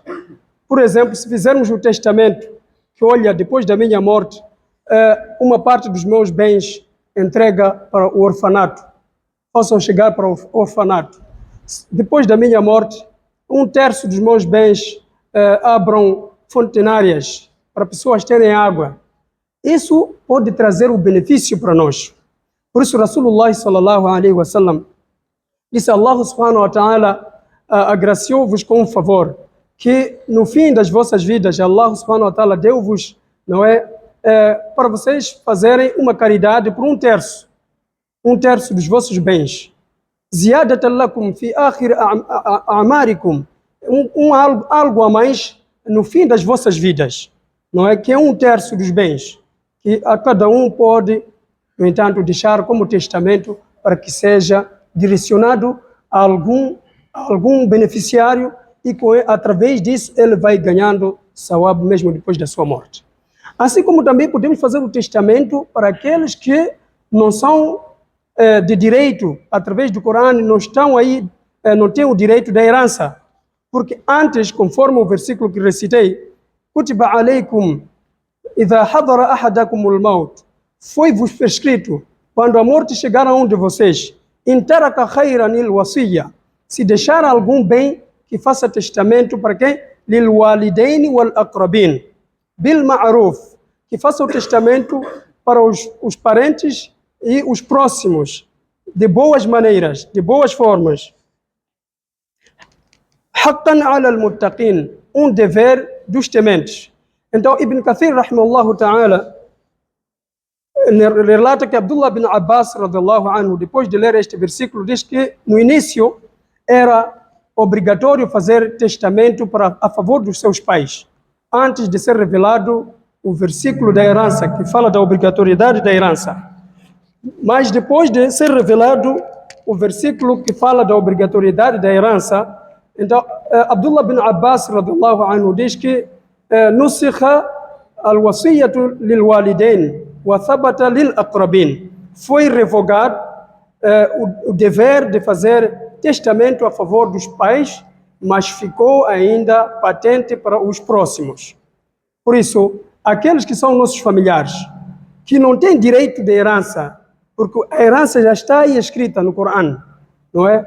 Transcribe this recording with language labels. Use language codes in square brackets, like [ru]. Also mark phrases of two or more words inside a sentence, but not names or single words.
[pt] Por exemplo, se fizermos o testamento, que olha, depois da minha morte, uma parte dos meus bens entrega para o orfanato, possam chegar para o orfanato. Depois da minha morte, 1/3 dos meus bens abram fontenárias para pessoas terem água. Isso pode trazer o benefício para nós. Por isso, [ar] رسول الله صلى الله عليه وسلم [pt] disse: [ar] الله سبحانه وتعالى [pt] agraciou-vos com um favor, que no fim das vossas vidas, [ar] الله سبحانه وتعالى [pt] deu-vos, não é, para vocês fazerem uma caridade por 1/3 dos vossos bens. [ar] زيادة لكم في آخر أعماركم, [pt] algo a mais no fim das vossas vidas, não é, que é 1/3 dos bens, que a cada um pode, no entanto, deixar como testamento para que seja direcionado a algum beneficiário, e através disso ele vai ganhando sawab mesmo depois da sua morte. Assim como também podemos fazer o testamento para aqueles que não são de direito, através do Corão, não estão aí, não têm o direito da herança. Porque antes, conforme o versículo que recitei, [ar] كتب عليكم إذا حضر أحدكم الموت, [pt] foi-vos prescrito, quando a morte chegar a um de vocês, [ar] إن ترك خيرا الوصية, [pt] se deixar algum bem, que faça testamento para quem? [ar] للوالدين والأقربين بالمعروف, [pt] que faça o testamento para os parentes e os próximos, de boas maneiras, de boas formas. [ar] حقا على المتقين, [pt] um dever dos tementes. Então, [ar] ابن كثير رحمه الله تعالى, [pt] relata que Abdullah bin Abbas, [ar] رضي الله عنه, [pt] depois de ler este versículo, diz que no início era obrigatório fazer testamento a favor dos seus pais, antes de ser revelado o versículo da herança, que fala da obrigatoriedade da herança. Mas depois de ser revelado o versículo que fala da obrigatoriedade da herança, então Abdullah bin Abbas, [ar] رضي الله عنه, [pt] diz que [ar] نسخت الوصية للوالدين وثبتت للأقربين, [pt] foi revogado o dever de fazer testamento a favor dos pais, mas ficou ainda patente para os próximos. Por isso, aqueles que são nossos familiares, que não têm direito de herança, porque a herança já está aí escrita no Corão, não é?